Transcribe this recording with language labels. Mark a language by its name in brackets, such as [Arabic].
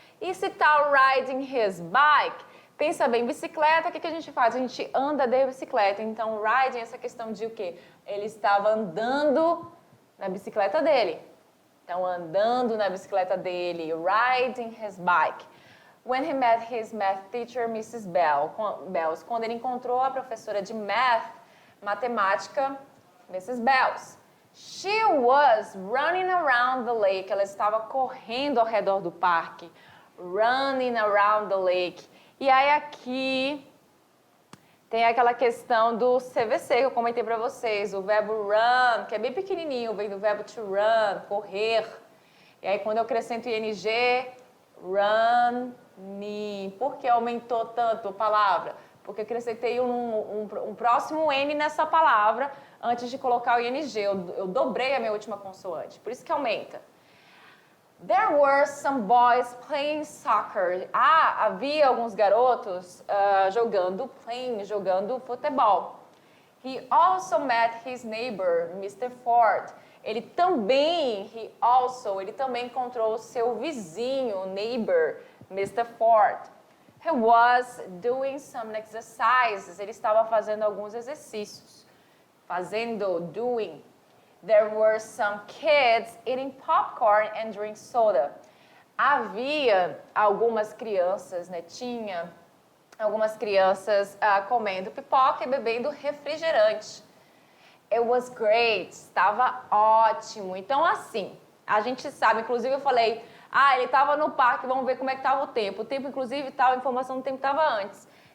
[Portuguese] E se tá [English] riding his bike, [Portuguese] pensa bem, bicicleta, o que a gente faz? A gente anda de bicicleta. Então, riding é essa questão de o quê? Ele estava andando na bicicleta dele. Então, andando na bicicleta dele, [English] riding his bike. When he met his math teacher, Mrs. Bells. [Portuguese] Quando ele encontrou a professora de matemática, Mrs. Bells. [English] She was running around the lake. [Portuguese] Ela estava correndo ao redor do parque. [English] Running around the lake. [Portuguese] E aí aqui tem aquela questão do CVC que eu comentei para vocês. O verbo run, que é bem pequenininho, vem do verbo to run, correr. E aí quando eu acrescento ing, running. Por que aumentou tanto a palavra? Porque eu acrescentei um próximo N nessa palavra antes de colocar o ing. Eu dobrei a minha última consoante. Por isso que aumenta. [English] There were some boys playing soccer. [Portuguese] Havia alguns garotos jogando futebol. [English] He also met his neighbor, Mr. Ford. [Portuguese] Ele também encontrou seu vizinho, neighbor, Mr. Ford. [English] He was doing some exercises. [Portuguese] Ele estava fazendo alguns exercícios. [English] Doing. There were some kids eating popcorn and drinking soda. [Portuguese] Havia algumas crianças, né? Tinha algumas crianças comendo pipoca e bebendo refrigerante. [English] It was great. [Portuguese] Estava ótimo. Então, assim, a gente sabe, inclusive eu falei, ele estava no parque, vamos ver como é que estava o tempo. O tempo, inclusive, a informação do tempo estava antes.